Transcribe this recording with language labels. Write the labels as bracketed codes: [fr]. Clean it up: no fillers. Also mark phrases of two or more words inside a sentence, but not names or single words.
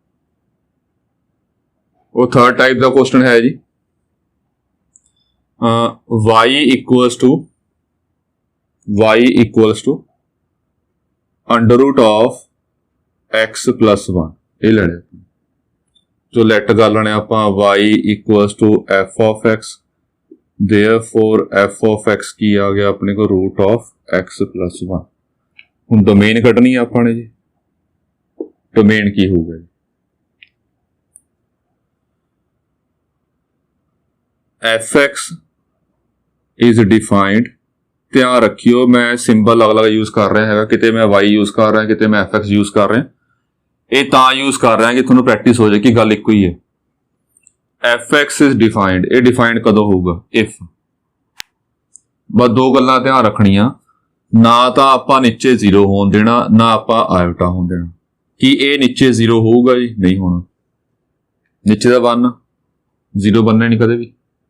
[pa] ਉਹ [en] third type [pa] ਦਾ ਕੁਐਸਚਨ ਹੈ ਜੀ [en] y equals to under root of x plus 1. [pa] ਇਹ ਲੈਣੇ ਜੋ ਲੈਟ ਕਰ ਲੈਣੇ ਆਪਾਂ [en] y equals to f of x। therefore f of x [pa] ਕੀ ਆ ਗਿਆ ਆਪਣੇ ਕੋਲ? [en] root of x plus 1. [pa] ਹੁਣ ਡੋਮੇਨ ਕੱਢਣੀ ਆ ਆਪਾਂ ਨੇ ਜੀ। [en] ਡੋਮੇਨ ਕੀ ਹੋਊਗਾ ਜੀ? fx is defined। [pa] ਧਿਆਨ ਰੱਖਿਓ ਮੈਂ ਸਿੰਬਲ ਅਲੱਗ-ਅਲੱਗ ਯੂਜ਼ ਕਰ ਰਿਹਾ ਹੈਗਾ, ਕਿਤੇ ਮੈਂ y ਯੂਜ਼ ਕਰ ਰਿਹਾ, ਕਿਤੇ ਮੈਂ fx ਯੂਜ਼ ਕਰ ਰਿਹਾ। ਇਹ ਤਾਂ ਯੂਜ਼ ਕਰ ਰਿਹਾ ਕਿ ਤੁਹਾਨੂੰ ਪ੍ਰੈਕਟਿਸ ਹੋ ਜਾਏ ਕਿ ਗੱਲ ਇੱਕੋ ਹੀ ਹੈ। [en] fx is defined, [pa] ਇਹ ਡਿਫਾਈਨਡ ਕਦੋਂ ਹੋਊਗਾ? if। ਬਸ ਦੋ ਗੱਲਾਂ ਧਿਆਨ ਰੱਖਣੀਆਂ, ਨਾ ਤਾਂ ਆਪਾਂ ਨੀਚੇ 0 ਹੋਣ ਦੇਣਾ, ਨਾ ਆਪਾਂ ਆਇਓਟਾ ਹੋਣ ਦੇਣਾ। ਕੀ ਇਹ ਨੀਚੇ 0 ਹੋਊਗਾ ਜੀ? ਨਹੀਂ ਹੋਣਾ। ਨੀਚੇ ਦਾ 1 0 ਬਣਨਾ ਨਹੀਂ ਕਦੇ ਵੀ।